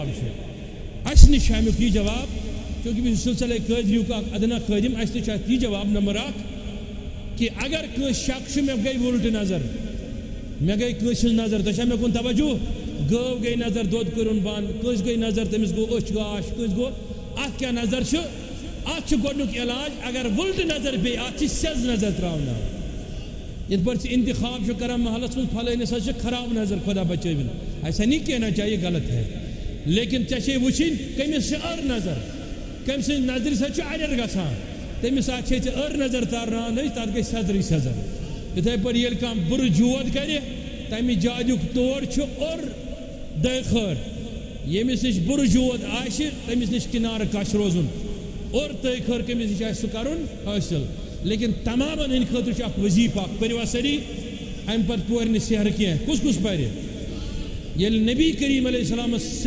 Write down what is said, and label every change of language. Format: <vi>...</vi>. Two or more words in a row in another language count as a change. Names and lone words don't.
<ks>چھُ اَسہِ نِش چھُ اَمیُک یہِ جواب چوٗنٛکہِ بہٕ چھُس سلسلے قٲدریُک اکھ ادنا خٲدِم اَسہِ نِش چھُ اَتھ یہِ جواب نمبر اکھ کہ اگر کٲنٛسہِ شک چھُ مےٚ گٔے وُلٹہٕ نظر مےٚ گٔے کٲنٛسہِ ہٕنٛز نظر تۄہہِ چھا مےٚ کُن توجہ گٲو گٔے نظر دۄد کوٚرُن بنٛد کٲنٛسہِ گٔے نظر تٔمِس گوٚو أچھ گاش کٲنٛسہِ گوٚو اَتھ کیٛاہ نظر چھُ اَتھ چھُ گۄڈنیُک علاج اگر وُلٹہٕ نظر بیٚیہِ اَتھ چھِ سیٚز نظر ترٛاوناوٕنۍ یِتھ پٲٹھۍ ژٕ انتخاب چھُ کران محلس منٛز پھلٲنِس حظ چھِ خراب نظر خدا بچٲوِن</ks> <ur>ایسا نہیں کہنا چاہیے غلط ہے</ur> <ks>لیکن ژےٚ چھے وٕچھِنۍ کٔمِس چھِ أر نظر کٔمۍ سٕنٛزِ نظرِ سۭتۍ چھُ اَرٮ۪ر گژھان تٔمِس اَتھ چھے ژےٚ أر نظر تارناونٕچ تَتھ گژھِ سٮ۪زرٕے سٮ۪زر یِتھَے پٲٹھۍ ییٚلہِ کانٛہہ بُرٕ جود کرِ تَمہِ جادیُک طور چھُ اوٚر دۄیہِ خٲر ییٚمِس نِش بُرٕ جود آسہِ تٔمِس نِش کِنارٕ کش روزُن اوٚر تٔے خٲر کٔمِس نِش آسہِ سُہ کَرُن حٲصِل لیکن تمامن ہٕنٛدِ خٲطرٕ چھُ اکھ وظیٖفہٕ اکھ پٔرِوا سٲری اَمہِ پتہٕ پورِ نہٕ سحر کینٛہہ کُس کُس پرِ ییٚلہِ نبی کریم علیہ السلامس</ks>